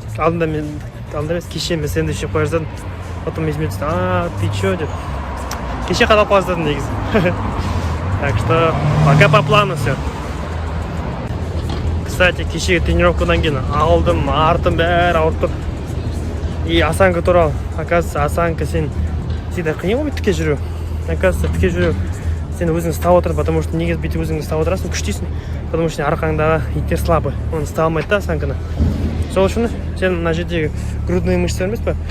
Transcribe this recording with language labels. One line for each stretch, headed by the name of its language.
Kazakh: Алдында емес, кеше мен сэндвич жеп қоя жаздадым.
Russian: Потом
Kazakh: есіме түсті,
Russian: ты чё
Kazakh: деп. Кеше қадап қоя жаздадым негізі.
Russian: Так что пока по плану все. Кстати,
Kazakh: кешегі тренировкадан кейін алдым, артым бәрі ауырып тұр. И осанка туралы.
Russian: Оказывается,
Kazakh: осанка сен
Russian: всегда
Kazakh: қиын ғой тіке жүру.
Russian: Оказывается,
Kazakh: тіке жүру сен өзің ұстап отыр,
Russian: потому что
Kazakh: негізі бүйтіп өзің ұстап отырасың, күштейсің.
Russian: Потому что
Kazakh: арқаңдағы иттер
Russian: слабы.
Kazakh: Оны ұстай алмайды да осанканы. Сол үшін сен мына жердегі грудные мышцалар емес па?